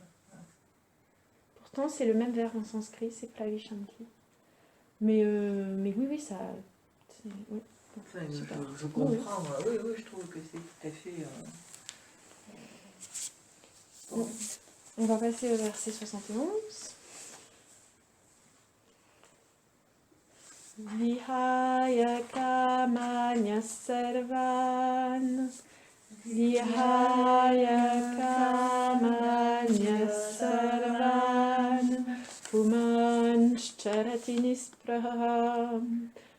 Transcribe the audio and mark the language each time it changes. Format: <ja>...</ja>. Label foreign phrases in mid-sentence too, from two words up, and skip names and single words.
<fr>Pourtant, c'est le même verbe en sanskrit, c'est pravishanti. Mais oui, ça... Oui. Enfin, je comprends, oui, je trouve que c'est tout à fait... Bon. On va passer au verset 71.</fr> <sa>Vihaya kamanya sarvan Vihaya kamanya sarvan Pumanscharati nispraham</sa>